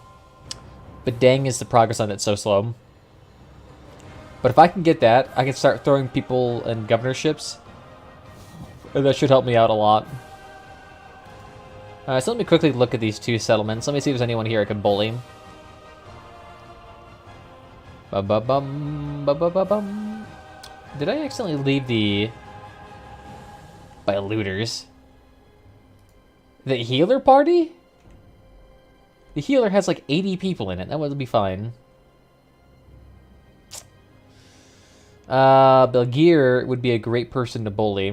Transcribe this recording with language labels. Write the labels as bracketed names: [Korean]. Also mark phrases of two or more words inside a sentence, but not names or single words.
[English] But dang is the progress on it so slow. But if I can get that, I can start throwing people in governorships. And that should help me out a lot. Alright, so let me quickly look at these 2 settlements. Let me see if there's anyone here I can bully. Ba-ba-bum, ba-ba-ba-bum. Did I accidentally leave the... by looters. The healer party? The healer has like 80 people in it. That would be fine. Belgier would be a great person to bully.